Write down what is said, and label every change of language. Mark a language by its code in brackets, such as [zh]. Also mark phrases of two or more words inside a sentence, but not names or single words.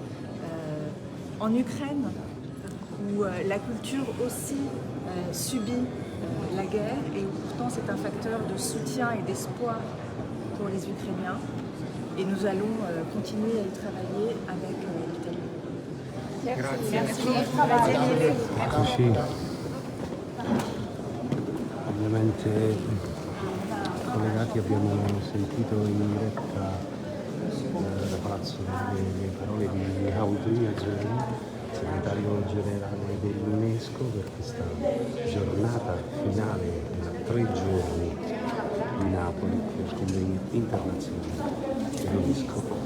[fr] En Ukraine, où la culture aussi subit la guerre, et où pourtant c'est un facteur de soutien et d'espoir pour les Ukrainiens. Et nous allons continuer à y travailler avec l'Italie. Merci. [it] Eccoci, ovviamente collegati abbiamo sentito in diretta da Palazzo le parole di Audrey Azoulay, segretario generale dell'UNESCO, per questa giornata finale da 3 giorni di Napoli, il convegno internazionale dell'UNESCO.